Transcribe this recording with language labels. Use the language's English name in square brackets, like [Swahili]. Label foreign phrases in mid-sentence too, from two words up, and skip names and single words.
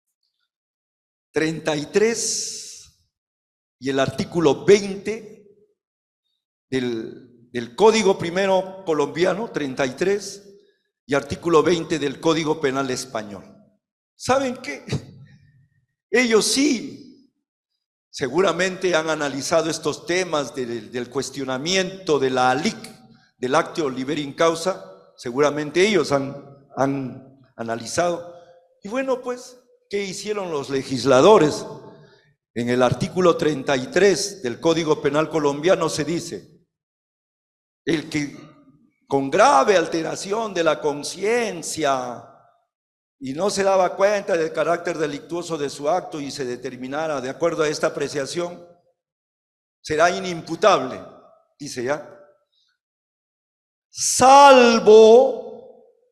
[Spanish] 33 y el artículo 20 del Código Primero colombiano, 33, y artículo 20 del Código Penal español. ¿Saben qué? Ellos sí, seguramente han analizado estos temas del cuestionamiento de la ALIC, del [Latin] actio liberi in causa, [Spanish] seguramente ellos han analizado. Y bueno, pues, ¿qué hicieron los legisladores? En el artículo 33 del Código Penal colombiano se dice: el que con grave alteración de la conciencia y no se daba cuenta del carácter delictuoso de su acto y se determinara de acuerdo a esta apreciación, será inimputable, dice ya, salvo